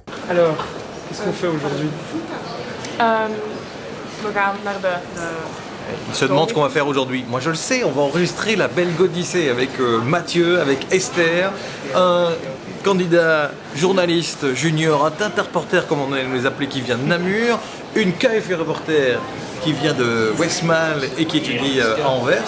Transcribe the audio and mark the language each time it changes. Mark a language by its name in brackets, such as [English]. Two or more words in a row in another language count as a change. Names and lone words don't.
[French] Alors, qu'est-ce qu'on fait aujourd'hui? [Dutch] We gaan naar de [French] Il se demande ce qu'on va faire aujourd'hui. Moi je le sais, on va enregistrer la belle Odyssée avec Mathieu, avec Esther, un candidat journaliste junior, un Tintin reporter comme on aime les appeler qui vient de Namur, une KFI reporter qui vient de Westmalle et qui étudie à Anvers.